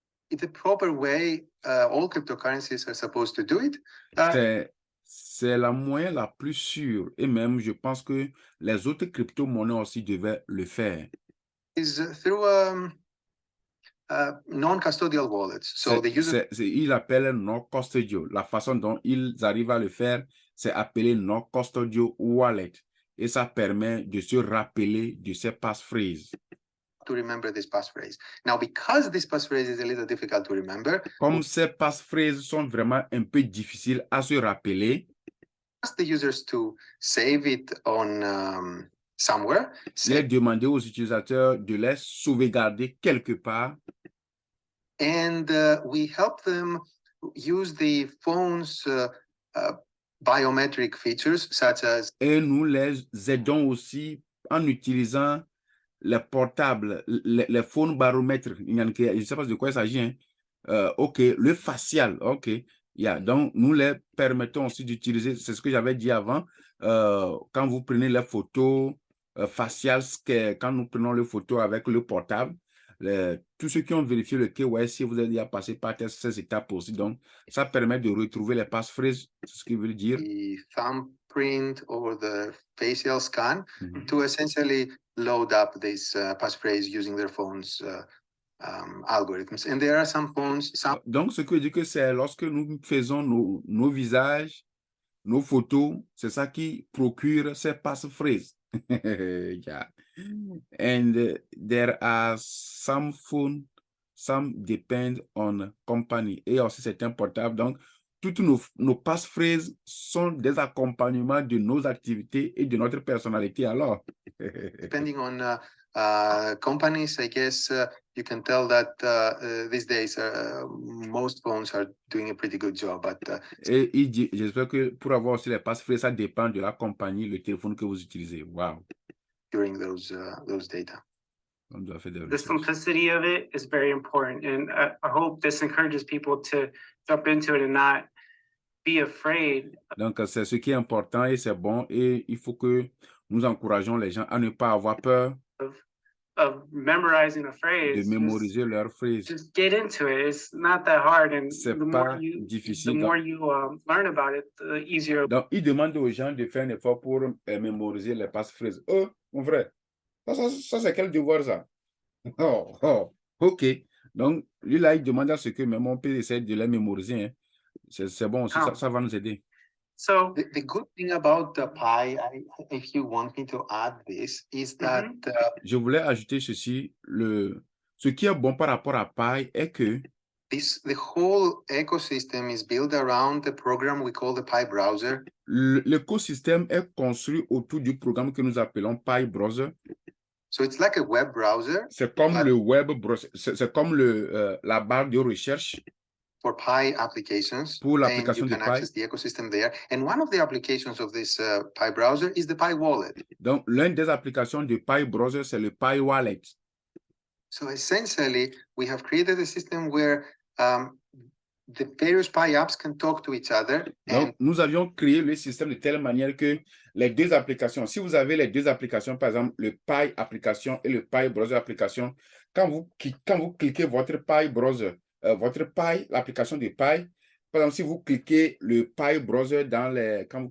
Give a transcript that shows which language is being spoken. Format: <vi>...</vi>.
<en>It's a proper way all cryptocurrencies are supposed to do it.</en> <fr>C'est la moyen la plus sûre et même je pense que les autres crypto-monnaies aussi devaient le faire.</fr> <en>Is through non-custodial wallets. So</en> <fr>il appelle non-custodial. La façon dont ils arrivent à le faire, c'est appelé non-custodial wallet. Et ça permet de se rappeler de ces passphrases.</fr> <en>To remember this passphrase. Now, because this passphrase is a little difficult to remember,</en> <fr>comme ces passphrases sont vraiment un peu difficiles à se rappeler,</fr> <en>ask the users to save it on somewhere.</en> <fr>Il est demandé aux utilisateurs de les sauvegarder quelque part.</fr> <en>And we help them use the phone's biometric features, such as.</en> <fr>Et nous les aidons aussi en utilisant les portables, les phones baromètres. Je ne sais pas de quoi il s'agit. Hein. OK, le facial. OK. Yeah. Donc, nous les permettons aussi d'utiliser, c'est ce que j'avais dit avant, quand vous prenez les photos facial, quand nous prenons les photos avec le portable. Tous ceux qui ont vérifié le KYC, vous avez déjà passé par ces étapes aussi. Donc, ça permet de retrouver les passphrases, c'est ce qu'il veut dire.</fr> <en>The thumbprint or the facial scan to essentially load up this passphrase using their phones algorithms. And there are some phones.</en> <fr>Donc, ce que je dis que c'est lorsque nous faisons nos visages, nos photos, c'est ça qui procure ces passphrases. Yeah.</fr> <en>And there are some phones, some depend on company.</en> <fr>Et aussi certains portables. Donc, toutes nos passphrases sont des accompagnements de nos activités et de notre personnalité alors.</fr> <en>Depending on companies, I guess you can tell that these days most phones are doing a pretty good job. But</en> <fr>et j'espère que pour avoir aussi les passphrases, ça dépend de la compagnie, le téléphone que vous utilisez. Wow.</fr> <en>During those data. The simplicity of it is very important, and I hope this encourages people to jump into it and not be afraid.</en> <fr>Donc, c'est ce qui est important et c'est bon, et il faut que nous encourageons les gens à ne pas avoir peur</fr> <en>of memorizing a phrase.</en> <fr>de mémoriser leur phrase.</fr> <en>Just get into it. It's not that hard, and</en> <fr>C'est</fr> <en>the</en> <fr>pas</fr> <en>more you</en> <fr>difficile.</fr> <en>learn about it, the easier.</en> <fr>Donc, il demande aux gens de faire un effort pour mémoriser les passphrases. Oh, mon frère, ça c'est quel devoir ça? Ok. Donc, lui là, il demande à ce que même on peut essayer de les mémoriser. Hein. C'est bon aussi, ça va nous aider. So</fr> <en>the good thing about the Pi, if you want me to add this, is that</en> <fr>je voulais ajouter ceci. Ce qui est bon par rapport à Pi est que</fr> <en>the whole ecosystem is built around the program we call the Pi browser.</en> <fr>L'écosystème est construit autour du programme que nous appelons Pi browser.</fr> <en>So it's like a web browser.</en> <fr>C'est comme le web browser, c'est comme la barre de recherche.</fr> <en>For Pi applications,</en> <fr>pour l'application</fr> <en>and you</en> <fr>de</fr> <en>can access the ecosystem there. And one of the applications of this Pi browser is the Pi wallet.</en> <fr>Donc, l'une des applications de Pi browser, c'est le Pi wallet.</fr> <en>So essentially, we have created a system where the various Pi apps can talk to each other.</en> <fr>Donc, nous avions créé le système de telle manière que les deux applications, si vous avez les deux applications, par exemple, le Pi application et le Pi browser application, quand vous cliquez votre Pi browser, votre Pi, l'application de Pi, par exemple, si vous cliquez le Pi browser dans les...</fr>